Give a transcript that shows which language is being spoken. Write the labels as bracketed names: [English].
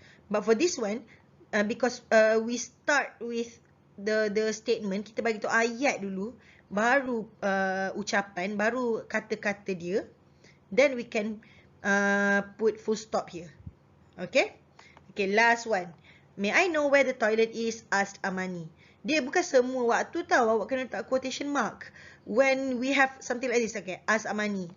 [English] But for this one, because we start with the statement, [Malay] kita bagi tu ayat dulu, baru ucapan, baru kata-kata dia, [English] then we can put full stop here. Okay? Okay, last one. May I know where the toilet is? Asked Amani. [Malay] Dia bukan semua waktu tahu awak kena letak quotation mark. [English] When we have something like this, okay, ask Amani.